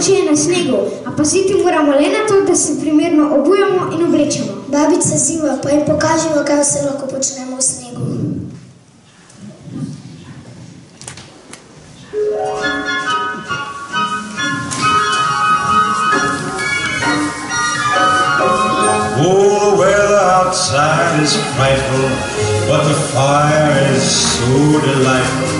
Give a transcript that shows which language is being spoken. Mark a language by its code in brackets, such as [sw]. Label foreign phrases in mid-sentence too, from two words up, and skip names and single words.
[sl] na snegu, a paziti moramo le na to, da se primerno obujemo in oblečemo. Babica ziva, pa jim pokažimo, kaj vse lahko počnemo v snegu. [en] Oh, the weather outside is frightful, but the fire is so delightful.